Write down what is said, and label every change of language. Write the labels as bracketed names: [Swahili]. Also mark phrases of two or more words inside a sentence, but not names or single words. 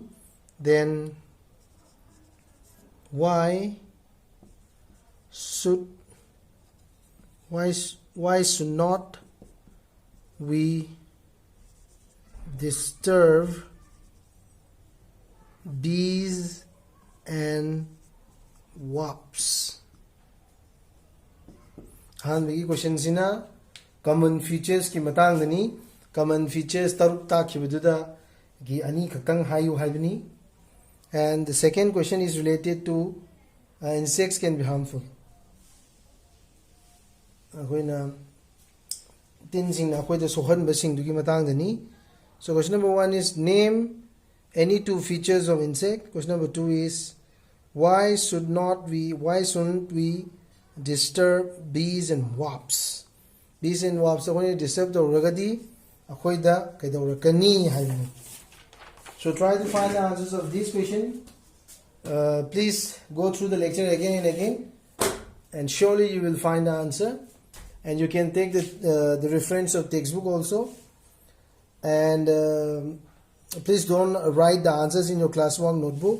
[English] Then why should not we disturb bees and wasps? [Manipuri] Hanbagi question sina [English] common features [Manipuri] ki matang dani. [English] Common features [Manipuri] taruk ta khibuda gi ani khakang hayu haibani. [English] And the second question is related to insects can be harmful. [Manipuri] Akoina tin sing na akoida sohan ba sing dugi matang dani. [English] So question number 1 is name any 2 features of insect. Question number 2 is why shouldn't we disturb bees and wasps? Bees and wasps [Manipuri] akoina disturb the ragadi akoida kaidaura kani haibani. [English] So try to find the answers of this question Please go through the lecture again and again, and surely you will find the answer. And you can take the reference of textbook also. And please don't write the answers in your classwork notebook.